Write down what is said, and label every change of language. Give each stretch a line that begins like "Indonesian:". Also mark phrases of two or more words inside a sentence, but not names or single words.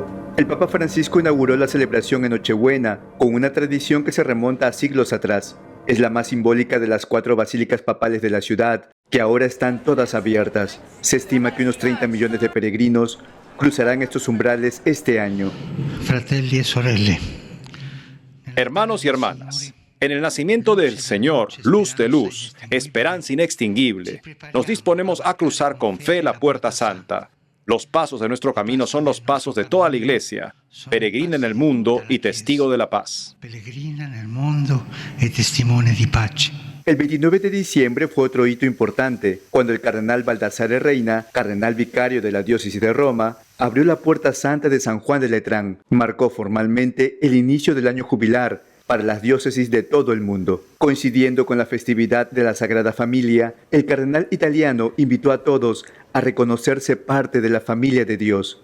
Spanish: El Papa Francisco inauguró la celebración en Nochebuena, con una tradición que se remonta a siglos atrás. Es la más simbólica de las 4 basílicas papales de la ciudad que ahora están todas abiertas. Se estima que unos 30 millones de peregrinos cruzarán estos umbrales este año.
Italian: Fratelli e sorelle.
Spanish: Hermanos y hermanas, en el nacimiento del Señor, luz de luz, esperanza inextinguible, nos disponemos a cruzar con fe la puerta santa. Los pasos de nuestro camino son los pasos de toda la Iglesia, peregrina en el mundo y testigo de la paz.
Italian: Pellegrina nel mondo e testimone di pace.
Spanish: El 29 de diciembre fue otro hito importante, cuando el cardenal Baldassare Reina, cardenal vicario de la diócesis de Roma, abrió la puerta santa de San Juan de Letrán. Marcó formalmente el inicio del año jubilar para las diócesis de todo el mundo. Coincidiendo con la festividad de la Sagrada Familia, el cardenal italiano invitó a todos a reconocerse parte de la familia de Dios.